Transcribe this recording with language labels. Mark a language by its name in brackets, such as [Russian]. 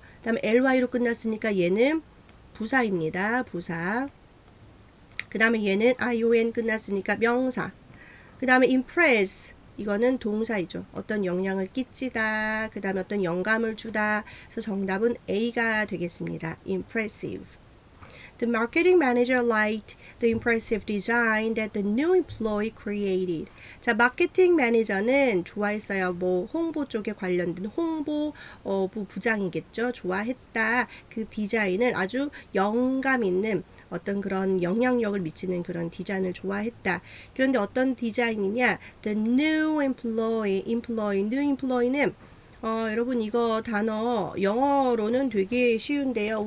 [Korean] 그 다음에 ly로 끝났으니까 얘는 부사입니다. 부사. 그 다음에 얘는 ion 끝났으니까 명사. 그 다음에 impress 이거는 동사이죠. 어떤 영향을 끼치다. 그 다음에 어떤 영감을 주다. 그래서 정답은 A가 되겠습니다. [English] impressive. The marketing manager liked the impressive design that the new employee created. [Korean] 자, 마케팅 매니저는 좋아했어요. 뭐 홍보 쪽에 관련된 홍보 부장이겠죠. 좋아했다. 그 디자인을 아주 영감 있는 어떤 그런 영향력을 미치는 그런 디자인을 좋아했다. 그런데 어떤 디자인이냐? [English] The new employee, new employee [Korean] 는 여러분 이거 단어 영어로는 되게 쉬운데요.